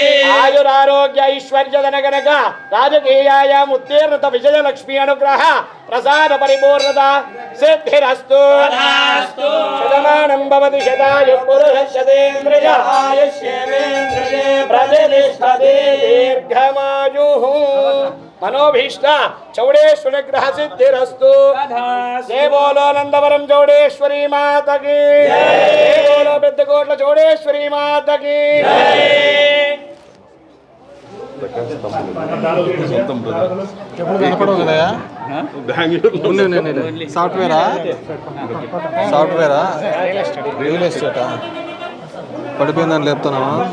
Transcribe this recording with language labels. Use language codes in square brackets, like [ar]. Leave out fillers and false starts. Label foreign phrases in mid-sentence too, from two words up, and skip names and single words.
[sa] आयुरारोग्य ऐश्वर्य धनकनक राजकीयायाम् उत्तीर्णत विजयलक्ष्मी अनुग्रह प्रसाद परिपूर्णता सिद्धिरस्तु। शतमानं भवति शताय पुरुषस्य तेन्द्रिय आयुष्येवेन्द्रिये प्रतिष्ठति दीर्घमायुः। మనోభీష్ట చౌడేశ్వరగ్రహ సిద్ధిరస్తు. [hi] जय बोलो नंदवरम चौडेश्वरी माता की, जय बोलो पेद्दकोट्ला चौडेश्वरी माता की. [te] సాఫ్ట్వేరా [en] real estate [te] పడిపోయిందని లేపుతున్నావా?